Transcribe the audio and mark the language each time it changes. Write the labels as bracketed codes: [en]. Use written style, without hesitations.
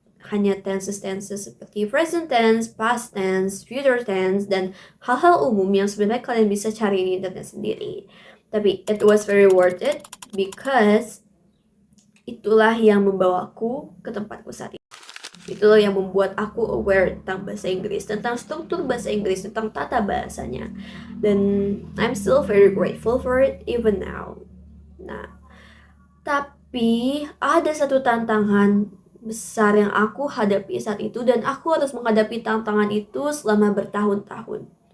[id] Hanya tenses-tenses seperti present tense, past tense, future tense, dan hal-hal umum yang sebenarnya kalian bisa cari di internet sendiri. Tapi [en] it was very worth it because [id] itulah yang membawaku ke tempatku saat ini. Itulah yang membuat aku aware tentang bahasa Inggris, tentang struktur bahasa Inggris, tentang tata bahasanya. Dan [en] I'm still very grateful for it even now. [id] Nah, tapi ada satu tantangan besar yang aku hadapi saat itu, dan aku harus menghadapi tantangan itu selama bertahun-tahun.